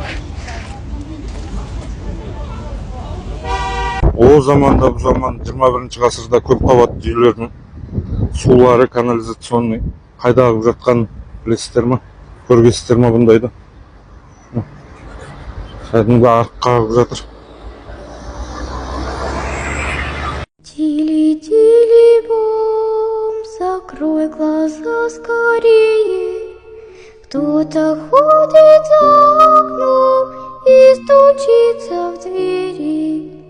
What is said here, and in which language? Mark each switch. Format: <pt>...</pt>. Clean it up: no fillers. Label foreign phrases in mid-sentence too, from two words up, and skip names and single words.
<kk>О заманда, бұл заман 21 ғасырда көп қабатты үйлердің сулары канализационный қайда ағып жатқан білесіздер ме? Көргесіздер ме бұндайды? Кәдімгі арыққа ағып жатыр.</kk> <ru>Тили-тили-бом, закрой глаза скорее. Кто-то ходит за окном и стучится в двери.</ru>